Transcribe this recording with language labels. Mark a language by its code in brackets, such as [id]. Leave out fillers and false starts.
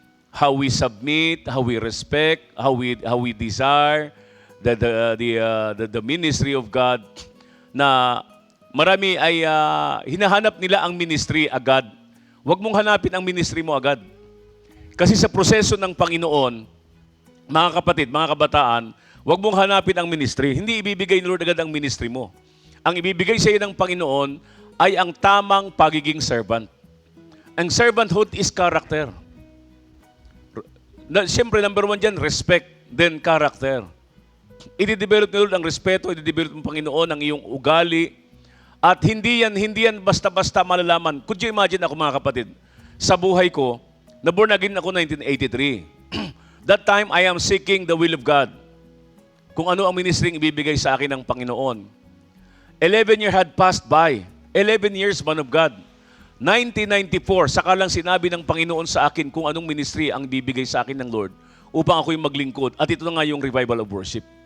[en] How we submit, how we respect, how we desire the ministry of God, [tl] na marami ay hinahanap nila ang ministry agad. Huwag mong hanapin ang ministry mo agad. Kasi sa proseso ng Panginoon, mga kapatid, mga kabataan, huwag mong hanapin ang ministry. Hindi ibibigay ni Lord agad ang ministry mo. Ang ibibigay sa iyo ng Panginoon ay ang tamang pagiging servant. [en] Ang servanthood is character. [tl] Siyempre, number one dyan, respect, then character. I-develop ni Lord ang respeto, i-develop ng Panginoon ang iyong ugali, at hindi yan basta-basta malalaman. [en] Could you imagine [tl] ako, mga kapatid, sa buhay ko, na-born again ako 1983. [en] That time, I am seeking the will of God. [tl] Kung ano ang ministry ibibigay sa akin ng Panginoon. [en] 11 years had passed by. 11 years, man of God. [tl] 1994, saka lang sinabi ng Panginoon sa akin kung anong ministry ang bibigay sa akin ng Lord upang ako'y maglingkod. At ito na nga yung revival of worship.